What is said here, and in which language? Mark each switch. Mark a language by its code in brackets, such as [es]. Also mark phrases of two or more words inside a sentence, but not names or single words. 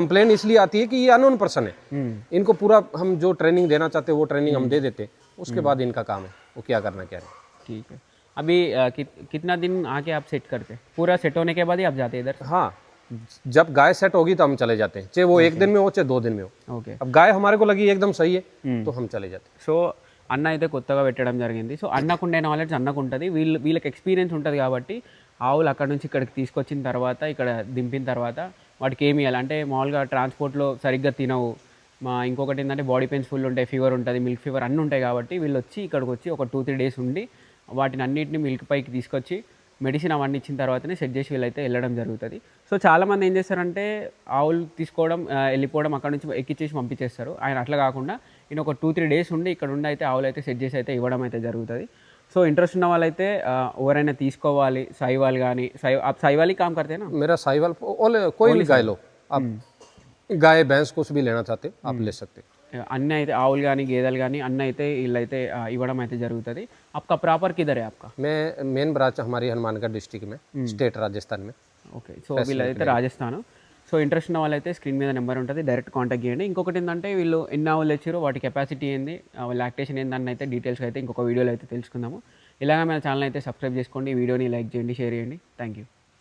[hi] कंप्लेन इसलिए आती है कि ये [en] unknown person [hi] है, इनको पूरा हम जो ट्रेनिंग देना चाहते हैं वो ट्रेनिंग हम दे देते हैं, उसके बाद इनका काम है वो क्या करना क्या नहीं। ठीक है। अभी कितना दिन आके आप सेट करते हैं? पूरा सेट होने के बाद ही आप जाते हैं इधर? हाँ, जब गाय सेट होगी तो हम चले जाते हैं, चाहे वो 1 दिन में हो चाहे 2 दिन में हो। [te] ఓకే, [hi] अब गाय हमारे को लगी एकदम सही है तो हम चले जाते हैं। [te] సో అన్న అయితే కొత్తగా పెట్టడం జరిగింది. సో అన్నకుండే నాలెడ్జ్ అన్నకు ఉంటుంది, వీళ్ళకి ఎక్స్పీరియన్స్ ఉంటుంది కాబట్టి ఆవులు అక్కడ నుంచి ఇక్కడికి తీసుకొచ్చిన తర్వాత, ఇక్కడ దింపిన తర్వాత వాటికి ఏమి ఇవ్వాలి అంటే, మామూలుగా ట్రాన్స్పోర్ట్లో సరిగ్గా తినవు, ఇంకొకటి ఏంటంటే [en] body pains full [te] ఉంటాయి, ఫీవర్ ఉంటుంది, [en] milk fever [te] అన్నీ ఉంటాయి. కాబట్టి వీళ్ళు వచ్చి ఇక్కడికి వచ్చి ఒక 2-3 డేస్ ఉండి వాటిని అన్నింటినీ మిల్క్ పైకి తీసుకొచ్చి మెడిసిన్ అవన్నీ ఇచ్చిన తర్వాతనే సెట్ చేసి వీళ్ళైతే వెళ్ళడం జరుగుతుంది. సో చాలామంది ఏం చేస్తారంటే ఆవులు తీసుకోవడం, వెళ్ళిపోవడం, అక్కడ నుంచి ఎక్కిచ్చేసి పంపించేస్తారు. ఆయన అట్లా కాకుండా ఈయన ఒక 2-3 డేస్ ఉండి ఇక్కడ ఉండి అయితే ఆవులు అయితే సెట్ చేసి అయితే ఇవ్వడం అయితే జరుగుతుంది. సో ఇంట్రెస్ట్ ఉన్న వాళ్ళైతే ఎవరైనా తీసుకోవాలి, సాయివాల్ కానీ, సాయివాల్ [hi] काम करते हैं ना? मेरा साहिवाल कोई भी गाय लो आप, गाय भैंस कुछ भी लेना चाहते आप ले सकते। [te] అన్నీ అయితే ఆవులు కానీ గేదెలు కానీ అన్నీ అయితే వీళ్ళైతే ఇవ్వడం అయితే జరుగుతుంది. [hi] आपका प्रॉपर किधर है आपका? मैं [en] main branch [hi] हमारी हनुमानगढ़ डिस्ट्रिक्ट में, स्टेट राजस्थान में। [te] ఓకే, సో వీళ్ళైతే రాజస్థాన్. సో ఇంట్రెస్ట్ ఉన్న వాళ్ళైతే స్క్రీన్ మీద నెంబర్ ఉంటుంది, [en] direct contact [te] చేయండి. ఇంకొకటి ఏంటంటే వీళ్ళు ఎన్ని ఆవులు తెచ్చారో వాటి కెపాసిటీ ఏంది, లాక్టేషన్ ఏందని అయితే డీటెయిల్స్ అయితే ఇంకొక వీడియోలో అయితే తెలుసుకుందాము. ఇలాగ మన ఛానల్ అయితే సబ్స్క్రైబ్ చేసుకోండి, వీడియోని లైక్ చేయండి, షేర్ చేయండి. [en] thank you.